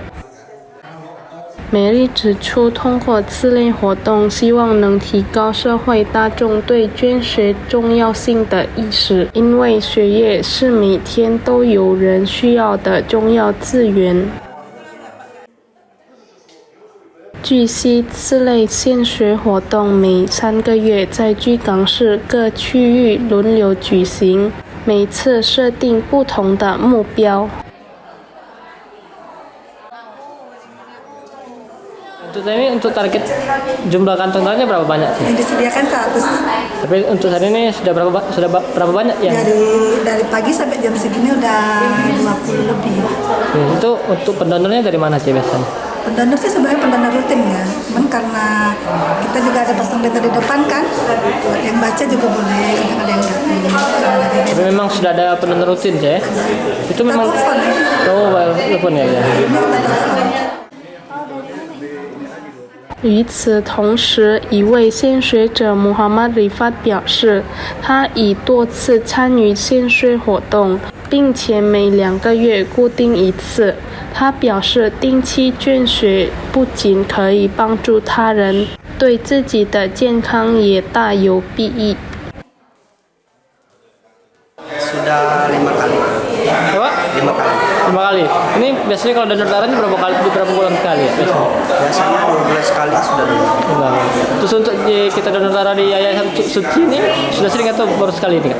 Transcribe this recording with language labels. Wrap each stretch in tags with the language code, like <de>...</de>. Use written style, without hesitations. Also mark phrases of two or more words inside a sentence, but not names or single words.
<zh>美丽指出，通过此类活动，希望能提高社会大众对捐血重要性的意识，因为血液是每天都有人需要的重要资源。据悉，此类献血活动每3个月在居港市各区域轮流举行，每次设定不同的目标。</zh> <id>Untuk target jumlah kantong darahnya berapa banyak sih? Yang disediakan 100. Tapi untuk saat ini sudah berapa banyak ya? Dari pagi sampai jam segini udah 20 lebih. Itu untuk pendonornya dari mana sih biasanya? Pendonor sih sebenarnya pendonor rutin ya, cuman karena kita juga ada pasang berita di depan kan, yang baca juga boleh, kadang ada yang datang. Tapi memang sudah ada pendonor rutin sih ya? Itu memang telepon ya?</id> <zh>与此同时，一位献血者Muhammad Rifat 表示，他已多次参与献血活动，并且每2个月固定一次。他表示，定期捐血不仅可以帮助他人，对自己的健康也大有裨益。</zh> <id>Sudah 5 kali. Coba? 5 kali. 5 kali. Ini biasanya kalau donor darahnya berapa bulan sekali ya? Biasanya 2 bulan sekali sudah donor. Terus untuk kita donor darah di Yayasan Suci ini sudah sering atau baru sekali ini?</id>